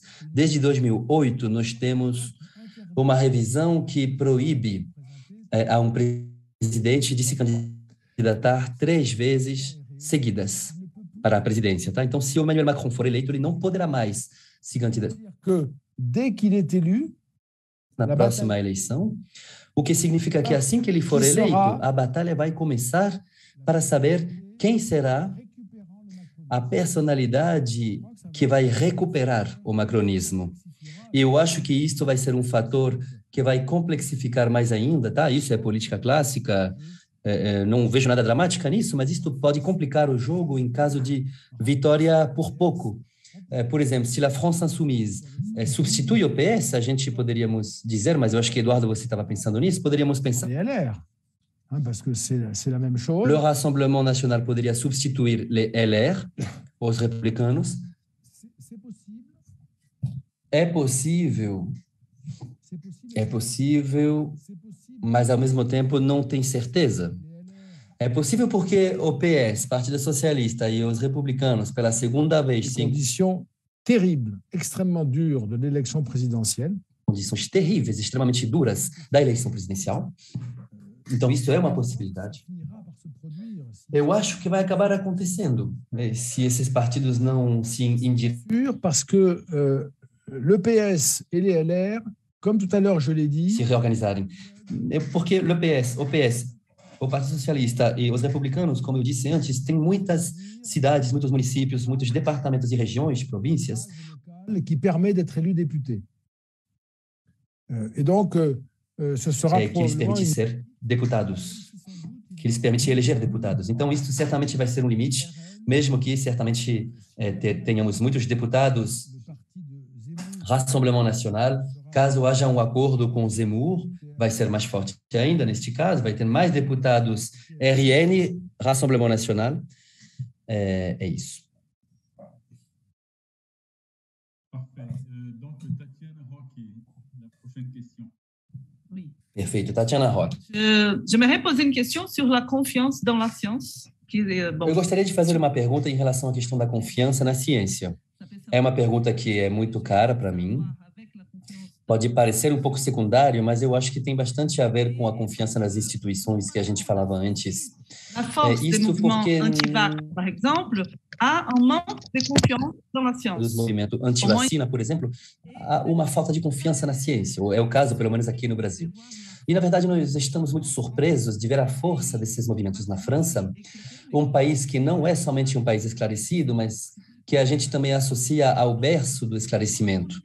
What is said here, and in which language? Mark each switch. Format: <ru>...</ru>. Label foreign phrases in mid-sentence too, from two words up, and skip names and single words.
<pt>Desde 2008, nós temos uma revisão que proíbe a um presidente de se candidatar 3 vezes seguidas para a presidência, tá? Então, se o Emmanuel Macron for eleito, ele não poderá mais se candidatar</pt> <fr>Que dès qu'il est élu,</fr> <pt>na próxima eleição, o que significa que assim que ele for eleito, a batalha vai começar para saber quem será a personalidade que vai recuperar o macronismo. E eu acho que isto vai ser um fator que vai complexificar mais ainda, tá? Isso é política clássica, não vejo nada dramática nisso, mas isto pode complicar o jogo em caso de vitória por pouco. Por exemplo, se a France Insoumise substitui o PS, a gente poderíamos dizer, mas eu acho que, Eduardo, você estava pensando nisso, poderíamos pensar...</pt> <fr>LR, parce que c'est la même chose.</fr> <pt>Le Rassemblement National poderia substituir les LR, os republicanos. É possível, mas ao mesmo tempo não tem certeza. É possível porque o PS, Partido Socialista, e os republicanos, pela segunda vez,</pt> <fr>Des conditions terribles, extrêmement dures de l'élection présidentielle.</fr> <pt>Condições terríveis, extremamente duras da eleição presidencial. Então, isso é uma possibilidade. Eu acho que vai acabar acontecendo, né, se esses partidos não se endireitarem.</pt> <fr>Parce que le PS et les LR, comme tout à l'heure je l'ai dit,</fr> <pt>se reorganizarem. Porque o PS, o Partido Socialista e os republicanos, como eu disse antes, têm muitas cidades, muitos municípios, muitos departamentos e regiões, províncias,</pt> <fr>qui permet d'être élu député. Et donc, ce sera</fr> <pt>que lhes</pt> <fr>probablement</fr> <pt>permite ser deputados, que lhes permite eleger deputados. Então, isso certamente vai ser um limite, mesmo que certamente tenhamos muitos deputados, Rassemblement Nacional, caso haja um acordo com o Zemmour, vai ser mais forte ainda neste caso, vai ter mais deputados RN, Rassemblement Nacional, é isso.</pt> <fr>Parfait. Donc, Tatiana Roque, la prochaine question. Oui.</fr> <pt>Perfeito. Tatiana Roque.</pt> <fr>J'aimerais poser une question sur la confiance dans la science.</fr> <pt>Eu gostaria de fazer uma pergunta em relação à questão da confiança na ciência. É uma pergunta que é muito cara para mim. Pode parecer um pouco secundário, mas eu acho que tem bastante a ver com a confiança nas instituições que a gente falava antes.</pt> <fr>La force des mouvements anti-vax, par exemple,</fr> <pt>há um</pt> <fr>manque de confiance dans la science.</fr> <pt>Dos movimentos anti-vacina, por exemplo, há uma falta de confiança na ciência, ou é o caso, pelo menos aqui no Brasil. E, na verdade, nós estamos muito surpresos de ver a força desses movimentos na França, um país que não é somente um país esclarecido, mas que a gente também associa ao berço do esclarecimento.</pt>